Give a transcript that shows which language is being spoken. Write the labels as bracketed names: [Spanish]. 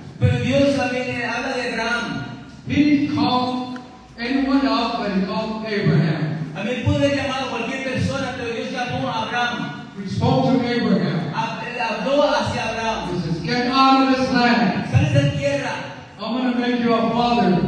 [Spanish] pero Dios también habla de Abraham. [English] He called anyone else, but he called Abraham. [Spanish] A mí pudo haber llamado a cualquier persona, pero Dios llamó a Abraham. [English] He spoke to Abraham. [Spanish] Habló hacia Abraham. [English] He says, get out of this land. [Spanish] Sal de esta tierra, [English] I'm going to make you a father